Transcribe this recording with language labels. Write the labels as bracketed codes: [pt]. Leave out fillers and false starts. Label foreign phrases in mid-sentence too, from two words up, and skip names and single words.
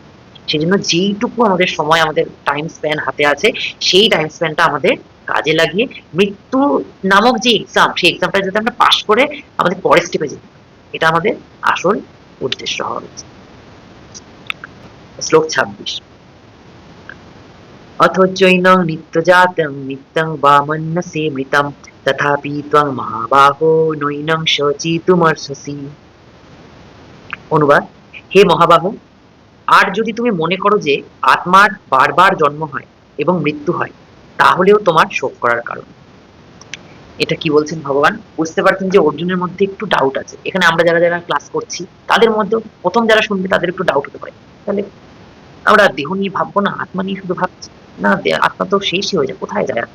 [bn] সেই জন্য যেইটুকু আমাদের সময়, আমাদের [en] time span [bn] হাতে আছে, সেই টাইম স্প্যানটা আমাদের কাজে লাগিয়ে মৃত্যু নামক যে এক্সাম, সেই এক্সামটা যাতে আমরা পাশ করে আমাদের পরের স্টেপে যেতে পারি, এটা আমাদের আসল উদ্দেশ্য হওয়া উচিত। শ্লোক 26। [sa] अथ चैनं नित्यजातं नित्यं वा मन्यसे मृतं तथापि त्वं महाबाहो नैनं शोचितुमर्हसि। [bn] অনুবাদ: হে মহাবাহু, আর যদি তুমি মনে করো যে আত্মার বারবার জন্ম হয় এবং মৃত্যু হয়, তাহলেও তোমার শোক করার কারণ। এটা কি বলছেন ভগবান? বুঝতে পারছেন যে অর্জুনের মধ্যে একটু ডাউট আছে। এখানে আমরা যারা যারা ক্লাস করছি তাদের মধ্যে প্রথম যারা শুনবে তাদের একটু ডাউট হতে পারে, তাহলে আমরা দেহ নিয়ে ভাববো না, আত্মা নিয়ে শুধু ভাবছি না, আত্মা তো শেষই হয়ে যায়, কোথায় যায়?